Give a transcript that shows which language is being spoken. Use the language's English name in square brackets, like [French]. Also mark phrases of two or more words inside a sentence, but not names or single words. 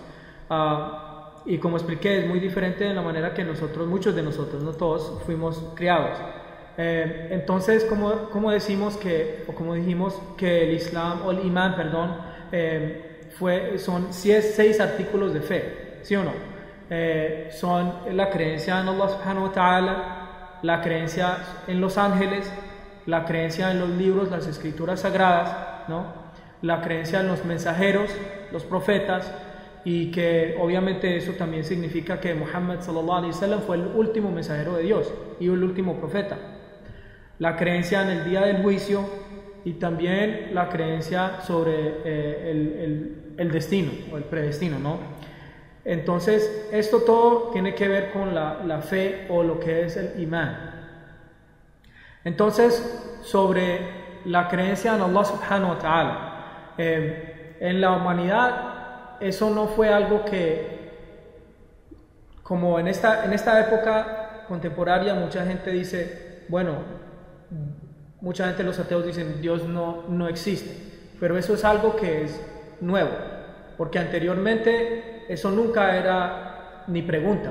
[Spanish] Y como expliqué, es muy diferente de la manera que muchos de nosotros, no todos, fuimos criados. Entonces, como dijimos que el Islam, o el imán, perdón, son 6 artículos de fe, ¿sí o no? Son la creencia en Allah [Arabic] سبحانه وتعالى, [Spanish] la creencia en los ángeles, la creencia en los libros, las escrituras sagradas, ¿no? La creencia en los mensajeros, los profetas, y que obviamente eso también significa que Muhammad [Arabic] صلى الله عليه وسلم [Spanish] fue el último mensajero de Dios y el último profeta. La creencia en el día del juicio y también la creencia sobre el destino o el predestino, ¿no? Entonces esto todo tiene que ver con la fe o lo que es el imán. Entonces, sobre la creencia en Allah [Arabic] سبحانه وتعالى, [Spanish] en la humanidad eso no fue algo que, como en esta época contemporánea, mucha gente dice, bueno, mucha gente, los ateos dicen Dios no existe, pero eso es algo que es nuevo, porque anteriormente eso nunca era ni pregunta.